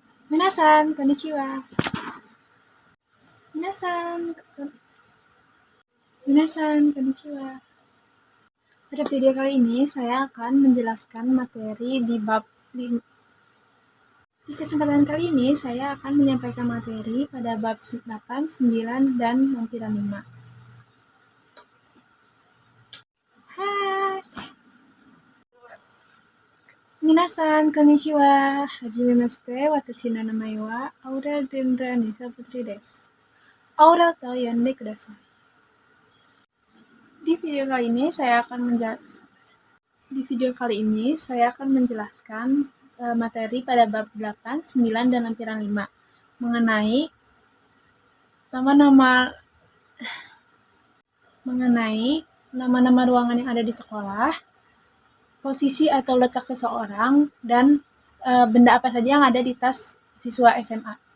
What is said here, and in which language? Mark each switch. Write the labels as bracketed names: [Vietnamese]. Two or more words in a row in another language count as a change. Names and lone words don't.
[Japanese] 皆さん、こんにちは。皆さん、こんにちは. [Indonesian] Pada video kali ini, saya akan menjelaskan materi di bab 5. Di kesempatan kali ini, saya akan menyampaikan materi pada bab 8, 9, dan lampiran 5. Hai! [Japanese] 皆さん、こんにちは. Hajimemashite, watashi no namae wa Aura Dendra Nisa Putri desu. Auraと呼んでください. [Indonesian] Di video kali ini saya akan menjelaskan materi pada bab 8, 9, dan lampiran 5 mengenai nama-nama ruangan yang ada di sekolah, posisi atau letak seseorang, dan benda apa saja yang ada di tas siswa SMA.